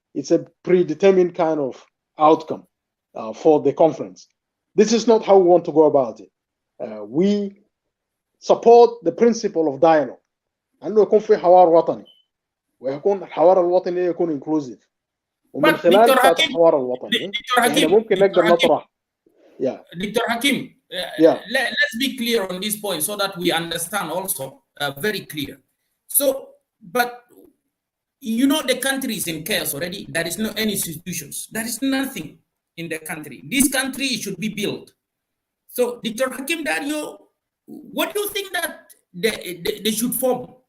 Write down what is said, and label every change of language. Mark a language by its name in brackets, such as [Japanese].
[English] It's a predetermined kind of outcome for the conference. This is not how we want to go about it. We support the principle of dialogue. [Arabic] انه يكون في حوار وطني ويكون الحوار الوطني يكون inclusive ومن خلال الحوار الوطني احنا ممكن نقدر نطرح. [English] Dr. Hakim, let's be clear on this point so that we understand also very clear. So, but the country is in chaos already. There is no any institutions. There is nothing in the country. This country should be built. So, Dr. Hakim Dario, what do you think that they should form?